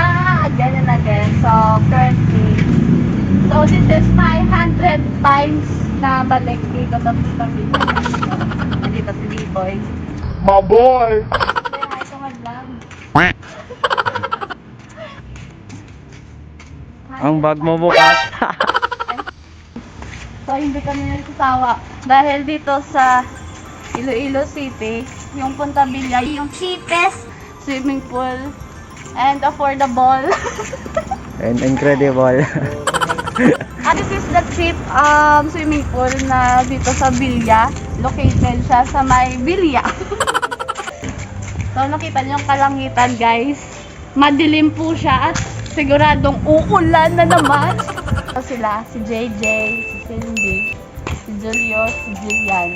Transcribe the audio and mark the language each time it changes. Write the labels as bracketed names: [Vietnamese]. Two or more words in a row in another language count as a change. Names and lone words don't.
[English] Again and again. So, currently, this is my 100 times [Filipino] na balik dito sa [English] Punta Villa. [Filipino] Nandito si B-Boy. [English] My boy! Say hi to my vlog. [Filipino] Ang bag mo bukas. So, hindi kami nagsasawa. Dahil dito sa Iloilo City, yung Punta Villa, yung [English] cheapest swimming pool and affordable. And incredible. This is the cheap swimming pool [Filipino] na dito sa [English] Villa. [Filipino] Located siya sa may Villa. So, nakita niyo yung kalangitan, guys. Madilim po siya at siguradong uulan na naman. So, sila, si JJ, si Cindy, si Julio, si Jillian.